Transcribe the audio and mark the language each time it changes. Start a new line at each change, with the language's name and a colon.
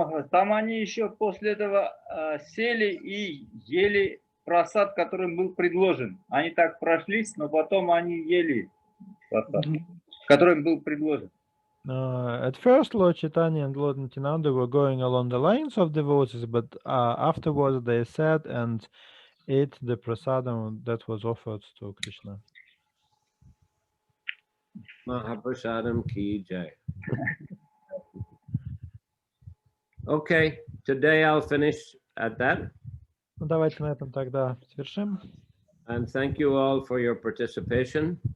Russian: Там они еще после этого сели и ели просад, который был предложен. Они так прошлись, но потом они ели просад, который им был предложен.
English: At first, Lord Chaitanya and Lord Nityananda were going along the lines of devotees, but afterwards they sat and ate the prasadam that was offered to Krishna.
Hindi: Mahaprasadam ki jai.
English: Okay, today I'll finish at that.
Russian: Ну, давайте на этом тогда завершим.
English: And thank you all for your participation.